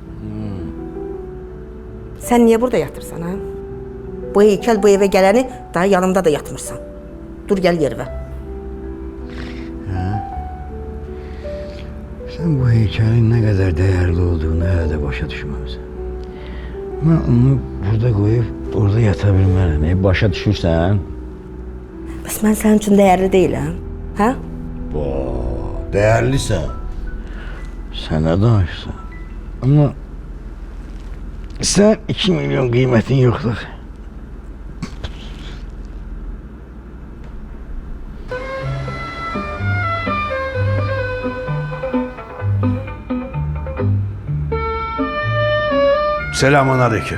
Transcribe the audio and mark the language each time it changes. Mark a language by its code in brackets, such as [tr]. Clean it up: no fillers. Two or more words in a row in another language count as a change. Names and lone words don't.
[az] Sən niyə burada yatırsan, ha? Bu heykəl bu evə gələni daha yanımda da yatmırsan. Dur gəl yervə. [tr] Sen bu heykelin ne kadar değerli olduğunu hala da başa düşmemişsin. Ben onu burada koyup orada yatabilmeliyim. [az] Başa düşürsen. Bəs mən sənin üçün dəyərli deyiləm, hə? [tr] Değerliyse. Sana danışsan. Ama sen 2 milyon kıymetin yoktur. Selamun aleyküm.